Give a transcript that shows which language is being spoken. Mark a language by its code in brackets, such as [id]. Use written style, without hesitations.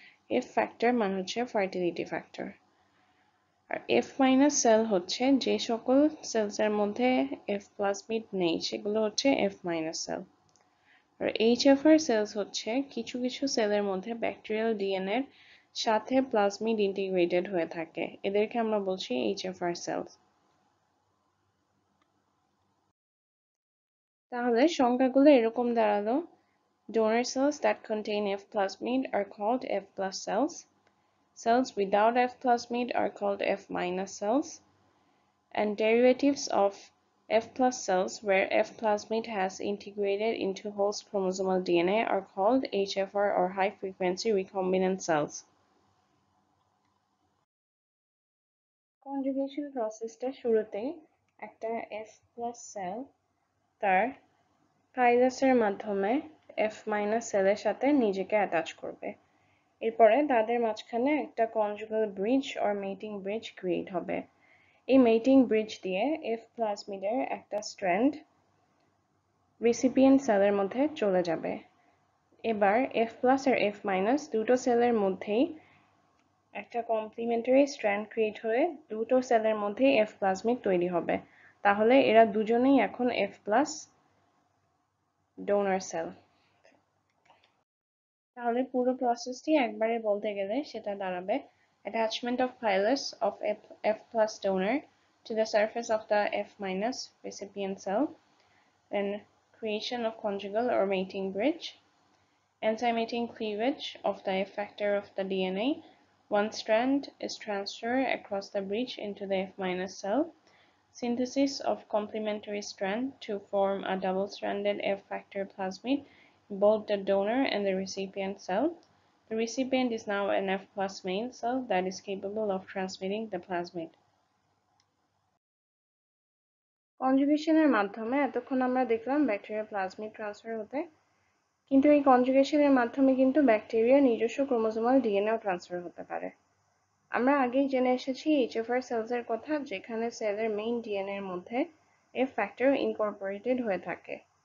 [bn] F factor মানে হচ্ছে fertility factor. আর F minus sell হচ্ছে যে সকল সেলসের মধ্যে এফ প্লাজমিড নেই সেগুলো হচ্ছে এফ মাইনাস সেল। আর এইচএফআর সেলস হচ্ছে কিছু কিছু সেলের মধ্যে ব্যাকটেরিয়াল ডিএনএর সাথে প্লাজমিড ইন্টিগ্রেটেড হয়ে থাকে, এদেরকে আমরা বলছি এইচএফআর সেলস। তাহলে সংখ্যাগুলো এরকম দাঁড়ালো: [en] donor cells that contain F plasmid are called F plus cells. Cells without F plasmid are called F minus cells. And derivatives of F plus cells where F plasmid has integrated into host chromosomal DNA are called HFR or high frequency recombinant cells. [bn] Conjugation প্রসেসটা শুরুতে একটা F plus sell তার কাইলাসের মাধ্যমে F minus সেলের সাথে নিজেকে attach করবে। এরপরে তাদের মাঝখানে একটা conjugal bridge or mating bridge create হবে। এই মেটিং ব্রিজ দিয়ে এফ প্লাজমিডের একটা স্ট্র্যান্ড রিসিপিয়েন্ট সেলের মধ্যে চলে যাবে। এবার এফ প্লাস আর এফ মাইনাস দুটো সেলের মধ্যেই একটা কমপ্লিমেন্টারি স্ট্র্যান্ড ক্রিয়েট হয়ে দুটো সেলের মধ্যেই এফ প্লাজমিড তৈরি হবে। তাহলে এরা দুজনেই এখন এফ প্লাস ডোনার সেল। তাহলে পুরো প্রসেসটি একবারে বলতে গেলে সেটা দাঁড়াবে: [en] attachment of pilus of F plus donor to the surface of the F minus recipient cell, then creation of conjugal or mating bridge, enzymating cleavage of the F factor of the DNA. One strand is transferred across the bridge into the F minus cell, synthesis of complementary strand to form a double-stranded F factor plasmid in both the donor and the recipient cell. The recipient is now an F plus male cell that is capable of transmitting the plasmid. [bn] কনজুগেশনের মাধ্যমে এতক্ষণ আমরা দেখলাম bacteria plasmid transfer হতে, কিন্তু এই কনজুগেশনের মাধ্যমে কিন্তু bacteria নিজস্ব ক্রোমোজোমাল ডিএনএও ট্রান্সফার হতে পারে। আমরা আগেই জেনে এসেছি এইচএফআর সেলসের কথা, যেখানে সেলের মেইন ডিএনএ এর মধ্যে এফ ফ্যাক্টর ইনকর্পোরেটেড হয়ে থাকে।